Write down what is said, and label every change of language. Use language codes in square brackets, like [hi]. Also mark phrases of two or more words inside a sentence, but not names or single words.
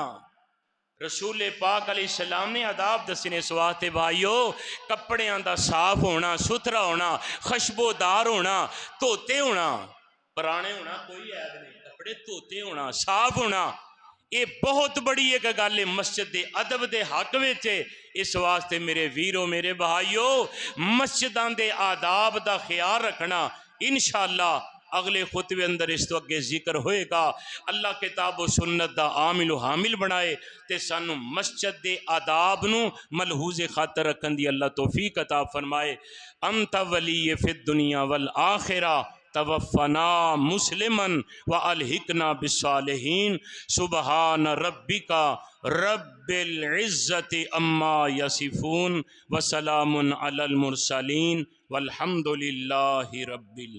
[pa] رسول پاک [ar] علیہ السلام [pa] نے آداب دسنے اس واسطے بھائیو، کپڑیاں دا صاف ہونا، ستھرا ہونا، خوشبودار ہونا، دھوتے ہونا، پرانے ہونا کوئی عیب نہیں، کپڑے دھوتے ہونا، صاف ہونا، یہ بہت بڑی ایک گل ہے مسجد دے ادب دے حق وچ۔ اس واسطے میرے ویرو میرے بھائیو مسجداں دے آداب دا خیال رکھنا [ar] انشاءاللہ [pa] اگلے خطبے اندر اس تو اگے ذکر ہوئے گا۔ اللہ کتاب و سنت دا عامل و حامل بنائے تے سانو مسجد دے آداب نو ملحوظ خاطر رکھن دی اللہ توفیق عطا فرمائے۔ [ar] انت ولی فی الدنیا والآخرہ توفنا مسلمن والحقنا بالصالحین۔ سبحان ربک رب العزت اما یصفون وسلام علی المرسلین والحمد للہ رب العالمین۔